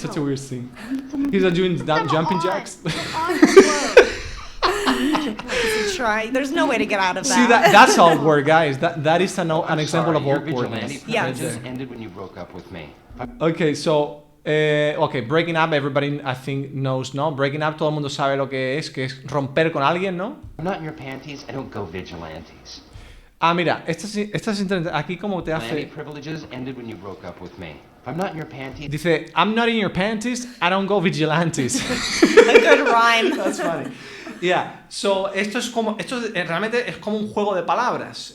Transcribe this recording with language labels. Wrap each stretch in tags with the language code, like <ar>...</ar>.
<en>such a weird thing. He's not doing jumping jacks. On your clothes. Try. There's no way to get out of that. See that's awkward, guys. That is an example of Your awkwardness. vigilante Yes. privileges ended when you broke up with me. Okay, so breaking up, everybody I think knows,</en> <es>¿no?</es> <en>Breaking up,</en> <es>todo el mundo sabe lo que es romper con alguien, ¿no?</es> <en>I'm not in your panties. I don't go vigilantes.</en> <es>Ah, mira, esta es interesante. Aquí como te</es> <en>My</en> <es>hace.</es> <en>privileges ended when you broke up with me. If I'm not in your panties,</en> <es>Dice,</es> <en>I'm not in your panties, I don't go vigilantes. A good rhyme. That's funny. Yeah, so</en> <es>esto realmente es como un juego de palabras.</es>